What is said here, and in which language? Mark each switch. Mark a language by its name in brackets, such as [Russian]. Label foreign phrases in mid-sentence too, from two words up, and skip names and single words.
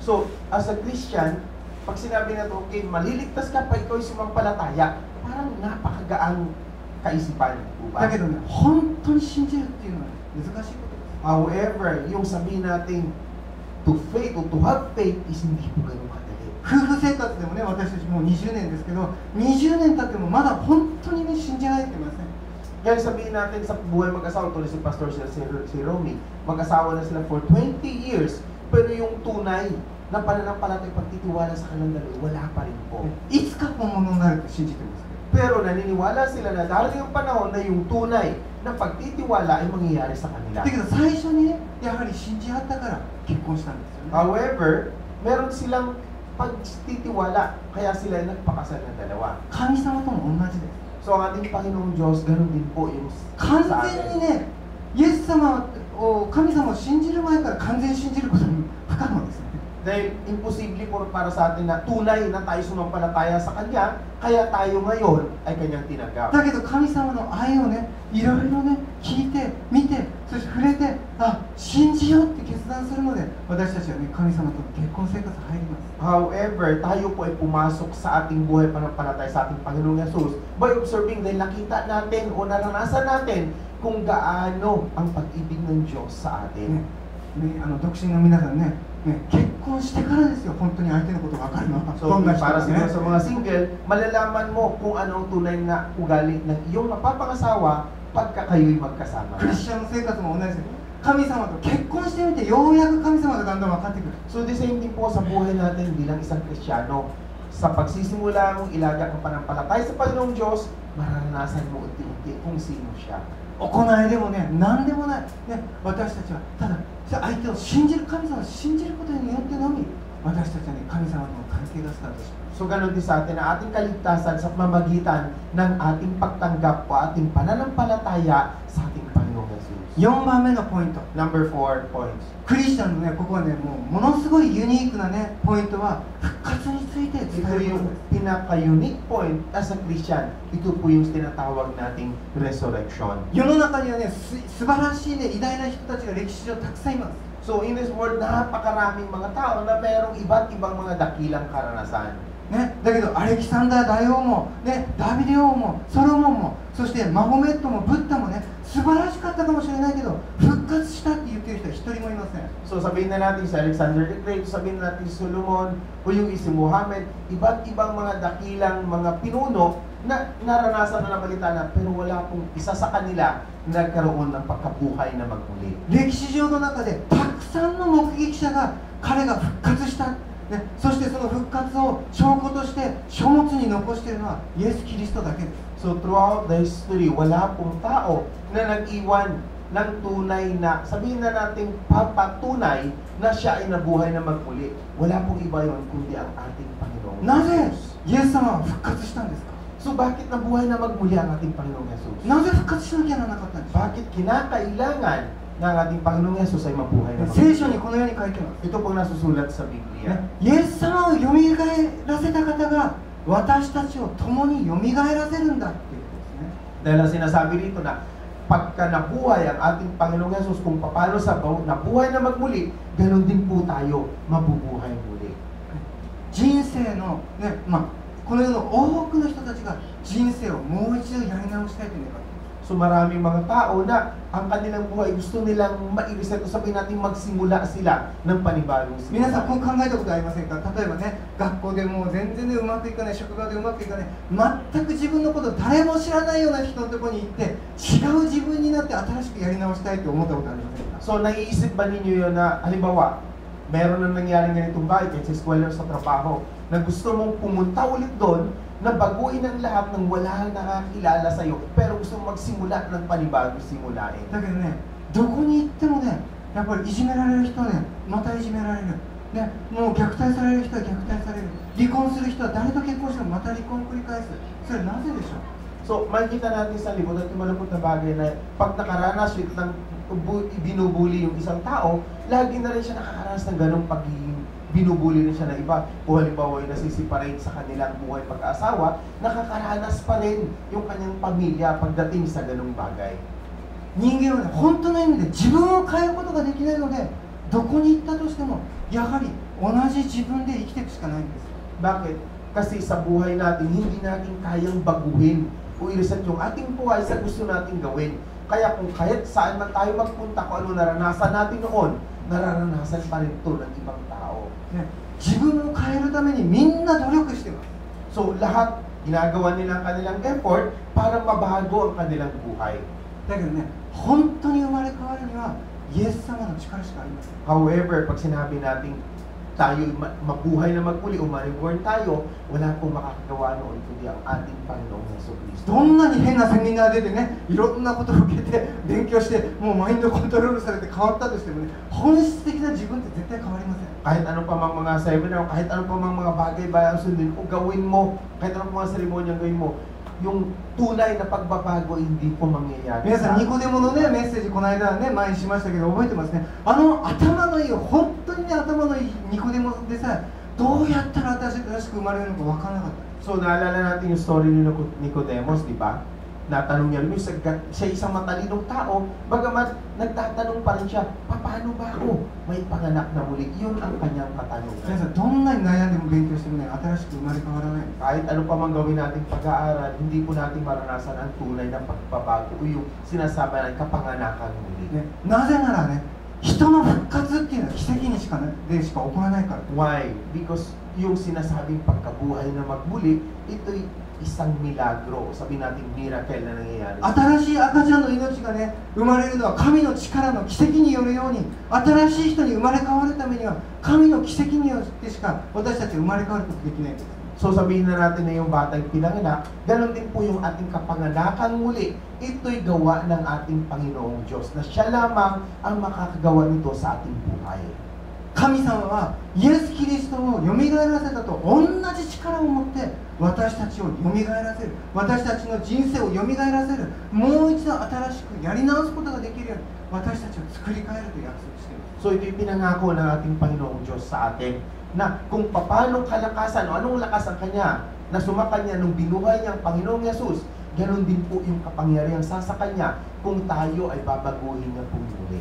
[English] So, as a Christian, [Filipino] pag sinabi na ito, okay, maliligtas ka pa ikaw ay sumampalataya, parang napakagaang kaisipan. [Japanese] だけどね、本当に信じるっていうのは、ね、難しいことです。 [Filipino] However, yung sabihin natin, [English] to faith o to have faith is [Filipino] hindi po ganun kadali. [Japanese] 夫婦生活でもね、私たちもう20年ですけど、20年経ってもまだ本当にね、信じられてません。 [Filipino] Kaya sabihin natin sa buhay mag-asawa, tuloy si Pastor si Romy, mag-asawa na sila [English] for 20 years, [Filipino] pero yung tunay na pananampalatay pagtitiwala sa kanilang dalawa, wala pa rin po. [Japanese] いつか本物になると信じてます。 [Filipino] Pero naniniwala sila na darating ang panahon na yung tunay na pagtitiwala ay mangyayari sa kanila. [Japanese] だけど最初にね、やはり信じ合ったから結婚したんですよね。 [Filipino] However, meron silang pagtitiwala, kaya sila nagpakasal ng dalawa. [Japanese] 神様とも同じです。 [Filipino] So ang ating Panginoong Diyos, ganun din po yung [Japanese] 完 [Filipino] sa [Japanese] 全 [Filipino] atin. [Japanese] にね、イエス様を神様を信じる前から完全に信じることは不可能ですね。 [Filipino] Dahil imposible po para sa atin na tunay na tayo sumampalataya sa Kanya, kaya tayo ngayon ay Kanyang tinanggap. [Japanese] だけど神様の愛をね、いろいろね、聞いて、見て、そして触れて、あ、信じようって決断するので、私たちはね、神様との結婚生活入ります。 [Filipino] However, tayo po ay pumasok sa ating buhay pananampalataya sa ating Panginoong Yesus [English] by observing [Filipino] dahil nakita natin o naranasan natin kung gaano ang pag-ibig ng Diyos sa [Japanese] ね [Filipino] atin. [Japanese] ね、独身の皆さんね、結婚してからですよ、本当に相手のことが分かるのは。 [Filipino] So, [Japanese] どんな人 [Filipino] para [Japanese] か [Filipino] siguro [Japanese] ね。 [Filipino] sa mga single, malalaman mo kung ano ang tunay na ugali ng iyong mapapangasawa pagka kayo'y magkasama [Japanese] クリ [Filipino] na. [Japanese] スチャンの生活も同じです。神様と結婚してみて、ようやく神様がだんだん分かってくる。 [Filipino] So, [English] the same thing [Filipino] po sa buhay natin bilang isang Kristiyano. Sa pagsisimula mong ilaga ang panampalataya sa Panginoong Diyos, mararanasan mo unti-unti kung sino siya. [Japanese] 行いでもね、何でもない、ね、私たちはただ相手を信じる、神様を信じることによってのみ私たちはね、神様との関係がスタートします。 [Filipino] So, ganun din sa atin na ating kaligtasan sa pamamagitan ng ating pagtanggap o ating pananampalataya sa ating Panginoong Yesus. [Japanese] 4 番目のポイント、 [English] Number 4 points. [Japanese] クリスチャンのね、ここはね、ものすごいユニークなね、ポイントは復活について伝 [Filipino] Ito [Japanese] えるこ [Filipino] yung [Japanese] とです。 [English] pinaka-unique point as a Christian. [Filipino] Ito po yung tinatawag nating resurrection. [Japanese] 世の中にはね、素晴らしいね、偉大な人たちが歴史上たくさんいます。 [English] So in this world, [Filipino] napakaraming mga tao na mayroong iba't ibang mga dakilang karanasan. [Japanese] ね、だけどアレキサンダー大王も、ね、ダビデ王もソロモンも、そしてマホメットもブッダもね、素晴らしかったかもしれないけど復活したって言ってる人は一人もいません。 [Filipino] So sabihin na natin si Alexander the Great, sabihin na natin si Solomon, o yung si Muhammad, iba't ibang mga dakilang mga pinuno na naranasan na nabalita na, pero wala pong isa sa kanila nagkaroon ng pagkabuhay na magmuli. [Japanese] 歴史上の中でたくさんの目撃者が彼が復活した、ね、そしてその復活を証拠として書物に残しているのはイエス・キリストだけです。 [English] So throughout the history, [Filipino] wala pong tao na nag-iwan ng tunay na, sabihin na natin papatunay na siya ay nabuhay na magmuli. Wala pong iba yon kundi ang ating Panginoong [Japanese] なぜ [Filipino] Jesus. [Japanese] イエス様は復活したんですか？ [Filipino] So bakit nabuhay na magmuli ang ating Panginoong Jesus? [Japanese] なぜ復活しなきゃならなかったんですか？ [Filipino] Bakit kinakailangan ng ating Panginoong Jesus ay mabuhay na [Japanese] 聖 [Filipino] magmuli? [Japanese] 書にこのように書いてます。 [Filipino] Ito pong nasusulat sa Biblia. [Japanese] イエス様をよみがえらせた方が私たちを共によみがえらせるんだっていうことですね。 [Filipino] Dahil ang sinasabi dito na pagka nabuhay ang ating Panginoong Jesus, kung paano sa nabuhay na magmuli, ganun din po tayo mabubuhay muli. [Japanese] 人生の、ね、この世の多くの人たちが人生をもう一度やり直したいというのが [Filipino] So maraming mga tao na ang kanilang buhay gusto nilang ma-reset o sabihin natin magsimula sila ng panibagong [Japanese] 皆さんこ [Filipino] simula. [Japanese] う考えたことありませんか？例えばね、学校でもう全然ねうまくいかない、職場でうまくいかない、全く自分のこと誰も知らないような人のところに行って違う自分になって新しくやり直したいと思ったことありませんか？ [Filipino] So naiisip ba ninyo yun na halimbawa, meron na nangyari ganitong bagay kahit sa eskwela o sa trabaho na gusto mong pumunta ulit doon na baguhin ang lahat ng wala nakakilala sa'yo pero gusto mong magsimula ng panibagong simulain. [Japanese] だけどね、どこに行ってもね、やっぱりいじめられる人はね、またいじめられる、ね、もう虐待される人は虐待される、離婚する人は誰と結婚してもまた離婚を繰り返す。それなぜでしょう？ [Filipino] So makikita natin sa libro at malungkot na bagay na pag nakaranas ng binubuli yung isang tao, lagi na rin siya nakakaranas ng ganong pagiging binubuli rin siya ng iba. Kung halimbawa ay nasisiparate sa kanilang buhay pag-asawa, nakakaranas pa rin yung kanyang pamilya pagdating sa ganong bagay. [Japanese] 人間はね、本当の意味で自分を変えることができないので、どこに行ったとしてもやはり同じ自分で生きていくしかないんです。 [Filipino] Bakit? Kasi sa buhay natin, hindi natin kayang baguhin o i-reset yung ating buhay sa gusto nating gawin. Kaya kung kahit saan man tayo magpunta, kung ano naranasan natin noon, nararanasan pa rin ito ng ibang tao. [Japanese] ね、自分を変えるためにみんな努力してます。 [Filipino] So lahat, ginagawa nila ang kanilang effort para mabago ang kanilang buhay. [Japanese] だけどね、本当に生まれ変わるにはイエス様の力しかありません。 [Filipino] However, pag sinabi natin tayo mabuhay na magmuli o ma-reborn tayo, wala pong makakagawa noon kundi ang ating Panginoong Jesucristo. [Japanese] どんなに変なセミナー出てね、いろんなことを受けて勉強してもうマインドコントロールされて変わったとしてもね、本質的な自分って絶対変わりません。 [Filipino] Kahit ano pa mang mga seminar, kahit ano pa mang mga bagay-bagay ang sundin o gawin mo, kahit ano pa mga seremonya ang gawin mo, yung tunay na pagbabago hindi po mangyayari. [Japanese] 皆さん、ニコデモのね、メッセージこの間ね、前にしましたけど覚えてますね。頭のいい、本当にね、頭のいいニコデモでさ、どうやったら新しく生まれるのか分からなかった。 [Filipino] So naalala natin yung story ni Nicodemus, di ba? Natanong niya rin siya isang matalinong tao, bagamat nagtatanong pa rin siya, paano ba ako may panganak na muli? Yun ang kanyang [Japanese] 皆 [Filipino] katanungan. [Japanese] さん、どんなに悩んでも勉強してもね、新しく生まれ変わらない。 [Filipino] Kahit ano pa mang gawin nating pag-aaral, hindi po natin maranasan ang tunay na pagbabago o yung sinasabi ng kapanganakan muli. [Japanese] ね、なぜならね、人の復活っていうのは奇跡にしか起こらないから。 [English] Why? [Filipino] Because yung sinasabing pagkabuhay na magmuli, ito'y isang milagro, sabihin natin miracle na nangyayari. [Japanese] 新しい赤ちゃんの命がね、生まれるのは神の力の奇跡によるように、新しい人に生まれ変わるためには神の奇跡によってしか私たち生まれ変わることできないんです。 [Filipino] So sabihin na natin na yung batang pinanganak, ganun din po yung ating kapanganakan muli. Ito'y gawa ng ating Panginoong Diyos na siya lamang ang makakagawa nito sa ating buhay. [Japanese] 神様はイエス・キリストをよみがえらせたと同じ力を持って私たちをよみがえらせる、私たちの人生をよみがえらせる、もう一度新しくやり直すことができるように私たちを作り変えると約束しています。 [Filipino] So ito'y pinangako ng ating Panginoong Diyos sa atin na kung paano kalakasan o anong lakas ang Kanya na sumakanya nung binuhay niyang Panginoong Yesus, ganon din po yung kapangyarihan sa Kanya kung tayo ay babaguhin niya po muli.